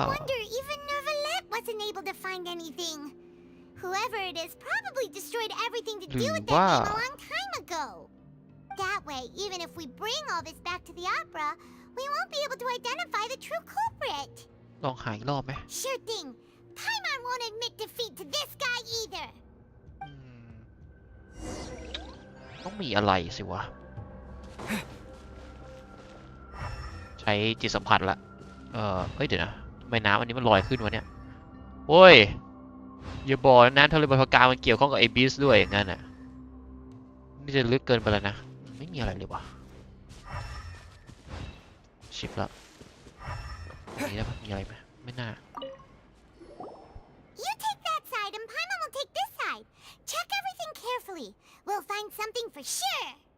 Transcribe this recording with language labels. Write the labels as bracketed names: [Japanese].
[English] No wonder even Nervalette wasn't able to find anything. Whoever it is probably destroyed everything to do with that name a long time ago. That way, even if we bring all this back to the opera, we won't be able to identify the true culprit. [Thai] ลองหาอีกรอบไหม [English] Sure thing. Paimon won't admit defeat to this guy either. [Thai] ต้องมีอะไรสิวะ ใช้จิตสัมผัสละเฮ้ยเดี๋ยวนะทำไมน้ำอันนี้มันลอยขึ้นวะเนี่ยโอ้ยอย่าบอกนะน้ำทะเลบรรพการมันเกี่ยวข้องกับไอ้บีสด้วยอย่างนั้นน่ะนี่จะลึกเกินไปแล้วนะไม่มีอะไรเลยวะชิปละมีแล้วมีอะไรไหมไม่น่า [English] You take that side and Paimon will take this side. Check everything carefully. We'll find something for sure.